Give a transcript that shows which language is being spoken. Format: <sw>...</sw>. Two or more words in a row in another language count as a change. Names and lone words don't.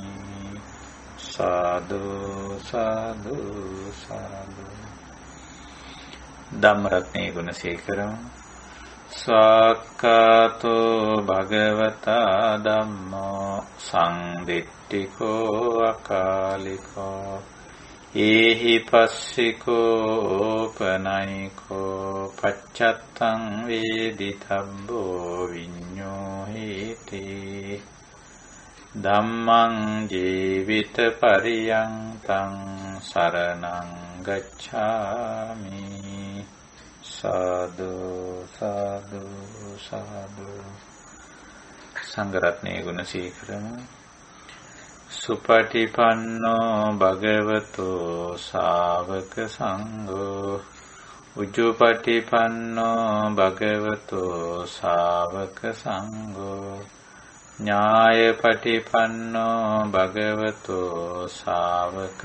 <si>සාදු සාදු සාදු. ධම්මරත්නේ ගුණසේකරම්.</si> <pi>ස්වාක්ඛාතෝ භගවතා ධම්මෝ සංදිට්ඨිකෝ අකාලිකෝ ඒහි පස්සිකෝ පනයිකෝ පච්චත්තං වේදිතබ්බෝ විඤ්ඤෝ හේති. ධම්මං ජීවිත පරියන්තං සරණං ගච්ඡාමි.</pi> <si>සාදු සාදු සාදු. සංඝ රත්නයේ ගුණ සීකරමු.</si> <pi>සුපටිපන්නෝ භගවතෝ ශාවක සංඝෝ උජුපටිපන්නෝ භගවතෝ ශාවක සංඝෝ ඥායපටිපන්නෝ භගවතෝ ශාවක</pi>